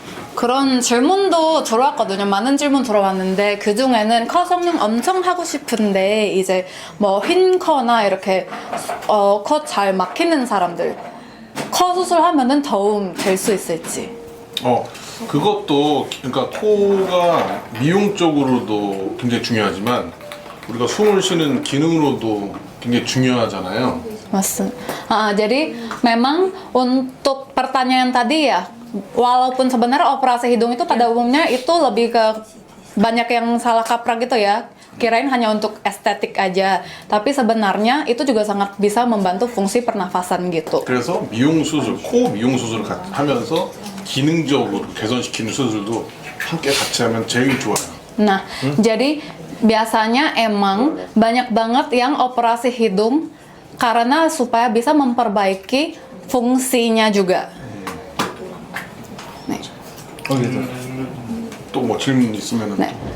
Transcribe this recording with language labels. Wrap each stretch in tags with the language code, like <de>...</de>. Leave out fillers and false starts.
<ko>그런 질문도 들어왔거든요. 많은 질문 들어왔는데 그 중에는 컷 성형 엄청 하고 싶은데 이제 뭐 휜커나 이렇게 컷 잘 막히는 사람들 컷 수술하면은 도움 될 수 있을지. 그것도 그러니까 코가 미용적으로도 굉장히 중요하지만 우리가 숨을 쉬는 기능으로도 굉장히 중요하잖아요. 맞습니다.</ko> <id>Jadi memang untuk pertanyaan tadi ya, walaupun sebenarnya operasi hidung itu pada umumnya itu lebih ke banyak yang salah kaprah gitu ya. Kirain hanya untuk estetik aja, tapi sebenarnya itu juga sangat bisa membantu fungsi pernafasan gitu.</id> <ko>그래서 미용 수술, 코 미용 수술을 하면서 기능적으로 개선시키는 수술도 함께 같이 하면 제일 좋아요.</ko> <id>Nah, jadi biasanya emang banyak banget yang operasi hidung karena supaya bisa memperbaiki fungsinya juga. Nih.</id> <ko>또 뭐 질문 있으면은. 네.</ko>